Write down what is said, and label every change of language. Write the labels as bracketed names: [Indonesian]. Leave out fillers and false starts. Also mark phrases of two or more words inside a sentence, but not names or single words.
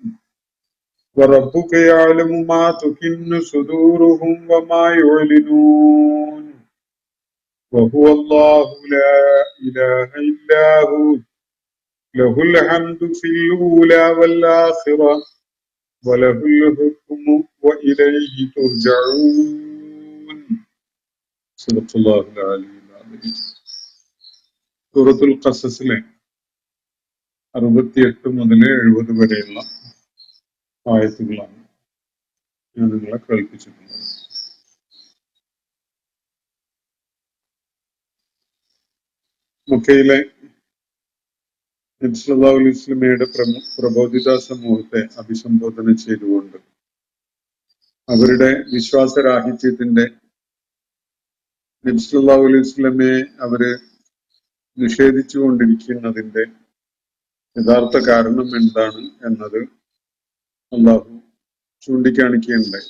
[Arabic] وربك يعلم ما تكن صدورهم وما يعلنون وهو الله لا إله إلا هو له الحمد في الأولى والآخرة وله الحكم وإليه ترجعون. صدق الله العلي العظيم. [Malayalam] സൂറത്തുൽ ഖസസിലെ 68 മുതൽ 70 വരെയുള്ള ആയത്തുകളാണ് ഞാൻ നിങ്ങളെ കേൾപ്പിച്ചിട്ടുള്ളത്. മക്കയിലെ നബി [Arabic] صلى الله عليه وسلم [Malayalam] പ്രബോധിത സമൂഹത്തെ അഭിസംബോധന ചെയ്തുകൊണ്ട് അവരുടെ വിശ്വാസരാഹിത്യത്തിന്റെ, നബി [Arabic] صلى الله عليه وسلم [Malayalam] അവര് നിഷേധിച്ചുകൊണ്ടിരിക്കുന്നതിന്റെ യഥാർത്ഥ കാരണം എന്താണ് എന്നത് അല്ലാഹു ചൂണ്ടിക്കാണിക്കുകയുണ്ടായി.